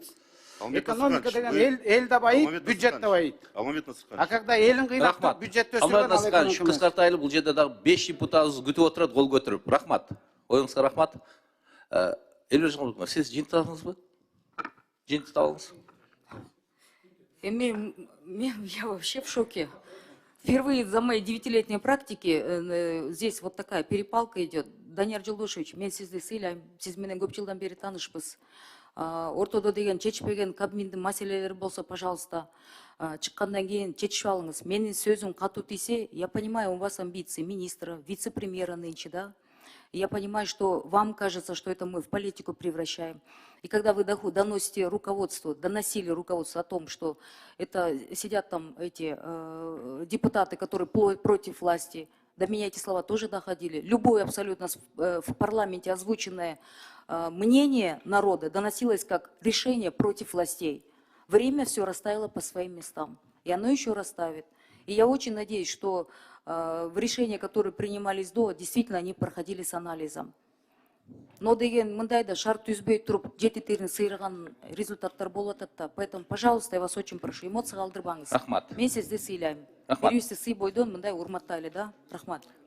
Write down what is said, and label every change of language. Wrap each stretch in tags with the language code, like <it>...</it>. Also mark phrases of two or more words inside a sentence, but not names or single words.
<ky>Экономика деген эл да байыйт, бюджет да байыйт.</ky> <ru>А когда</ru> <ky>элин кыйнап, бюджет өсүргөн, ал экономика. Кыскартайлы, бул жерде дагы 5 депутатыбыз күтүп отурат, кол көтөрүп. Рахмат. Оюңузга рахмат. Элбек Жамаловна, сиз жыйынтыктадыңызбы? Жыйынтыктабыңыз.</ky> <ru>Я вообще в шоке. Впервые за мои 9-летние практики здесь вот такая перепалка идет.</ru> <ky>Данияр Жолдошевич, мен сизди сыйлайм, сиз менен көп жылдан бери таанышпыз. Ортодо деген чечпеген Кабминдин маселелери болсо, пожалуйста, чыккандан кийин чечип алыңыз. Менин сөзүм катуу тийсе,</ky> <ru>я понимаю, у вас амбиции министра, вице-премьера нынче, да? Я понимаю, что вам кажется, что это мы в политику превращаем. И когда вы доносите руководству, доносили руководству о том, что это сидят там эти депутаты, которые против власти, до меня эти слова тоже доходили. Любое абсолютно в парламенте озвученное мнение народа доносилось как решение против властей. Время все расставило по своим местам. И оно еще расставит. И я очень надеюсь, что в решения, которые принимались до, действительно они проходили с анализом.</ru> <ky>Но деген мындай да шарт түзбөй туруп жети терин сыйраган результаттар болуп атат да.</ky> <ru>Поэтому, пожалуйста, я вас очень прошу,</ru> <ky>эмоция калтырбаңыз. Рахмат. Мен сизди сыйлайм. Рахмат. Бирибизди сый бойдон мындай урматтайлы да. Рахмат.</ky>